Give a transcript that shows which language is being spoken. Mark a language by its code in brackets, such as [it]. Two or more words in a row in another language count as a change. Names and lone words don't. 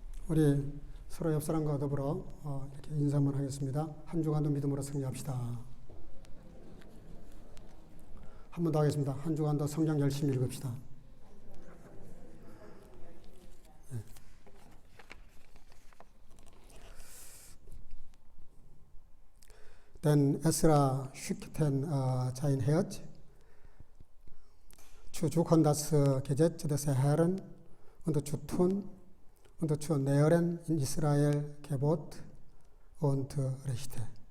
[ko] 우리 서로 옆 사람과 더불어 이렇게 인사 한번 하겠습니다. 한 주간도 믿음으로 승리합시다. 한 번 더 하겠습니다. 한 주간도 성경 열심히 읽읍시다. [de] Denn Esra schickten sein Herz zu suchen das Gesetz des Herrn und zu tun und zu nähren in Israel Gebot und Rechte.